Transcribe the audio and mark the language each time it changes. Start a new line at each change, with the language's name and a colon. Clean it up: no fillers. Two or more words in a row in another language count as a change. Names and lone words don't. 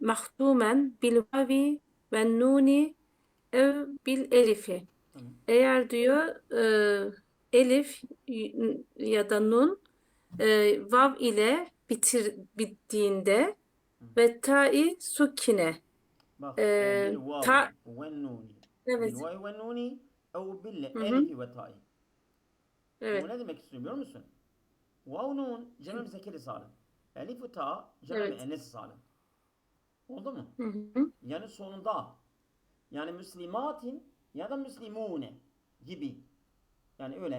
Arabic: مختوما بالواو والنون أو بالألف.
Turkish: Tamam. Eğer diyor elif ya da nun vav ile bittiğinde ve
Arabic: تاء ساكنة.
Turkish: Bak E,
Arabic: بالواو ta والنون
Turkish: evet.
Arabic: بالواو والنون أو Hı hı. بالألف والتاء.
Turkish: Bu Evet. ne demek istiyor biliyor musun? Vav nun cem-i müzekkeri salim. Elif ve ta cem-i Evet. müennes salim. Oldu mu? Hı hı. Yani sonunda yani müslimatin ya da müslimune gibi. Yani öyle.